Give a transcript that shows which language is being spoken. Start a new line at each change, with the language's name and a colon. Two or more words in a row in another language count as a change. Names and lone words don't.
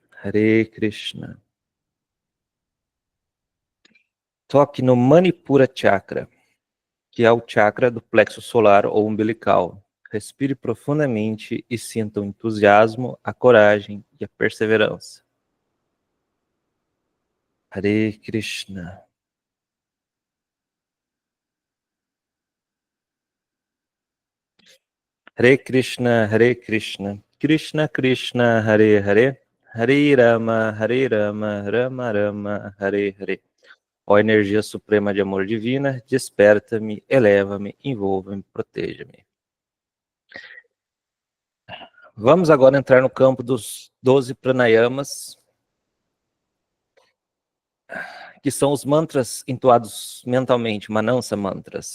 Sanskrit: Hare Krishna.
Portuguese: Toque no Manipura Chakra, que é o chakra do plexo solar ou umbilical. Respire profundamente e sinta o entusiasmo, a coragem e a perseverança.
Sanskrit: Hare Krishna. Hare Krishna, Krishna Krishna, Hare Hare, Hare Rama, Rama Rama, Hare Hare.
Portuguese: Ó energia suprema de amor divina, desperta-me, eleva-me, envolva-me, proteja-me. Vamos agora entrar no campo dos 12 pranayamas, que são os mantras entoados mentalmente, Manasa mantras.